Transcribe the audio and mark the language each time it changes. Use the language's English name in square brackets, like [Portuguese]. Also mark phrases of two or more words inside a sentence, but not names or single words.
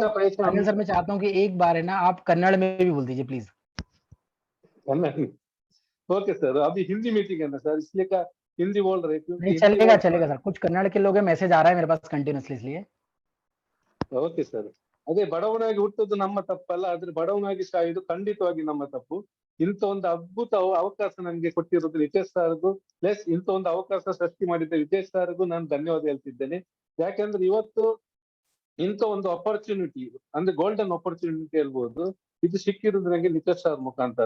[Hindi] ऐसा पैसा अनिल सर मैं चाहता हूँ कि एक बार है ना आप कन्नड़ में भी बोल दीजिए प्लीज। ओके सर, अभी हिंदी मीटिंग है ना सर, इसलिए का हिंदी बोल रहे, नहीं क्योंकि हिंदी चलेगा बोल। चलेगा सर, कुछ कन्नड़ के लोग हैं, मैसेज आ रहा है मेरे पास कंटिन्यूसली, इसलिए। ओके सर। [Kannada] ಅದೇ ಬಡವನಾಗಿ ಹುಟ್ಟುದು ನಮ್ಮ ತಪ್ಪಲ್ಲ, ಆದ್ರೆ ಬಡವನಾಗಿ ಸಾಯುವುದು ಖಂಡಿತವಾಗಿ ನಮ್ಮ ತಪ್ಪು. ಇಂಥ ಒಂದು ಅದ್ಭುತ ಅವಕಾಶ ನಮ್ಗೆ ಕೊಟ್ಟಿರೋದು ವಿಜಯ್ ಸರ್ಗೂ, ಪ್ಲಸ್ ಇಂಥ ಒಂದು ಅವಕಾಶ ಸೃಷ್ಟಿ ಮಾಡಿದ ವಿಜಯ್ ಸರ್ಗೂ ನಾನು ಧನ್ಯವಾದ ಹೇಳ್ತಿದ್ದೇನೆ. ಯಾಕಂದ್ರೆ ಇವತ್ತು ಇಂಥ ಒಂದು ಅಪರ್ಚುನಿಟಿ ಅಂದ್ರೆ [English] golden opportunity [Kannada] ಹೇಳ್ಬೋದು, ಇದು ಸಿಕ್ಕಿರೋದು ನಂಗೆ ನಿತೀಶ್ ಸರ್ ಮುಖಾಂತರ.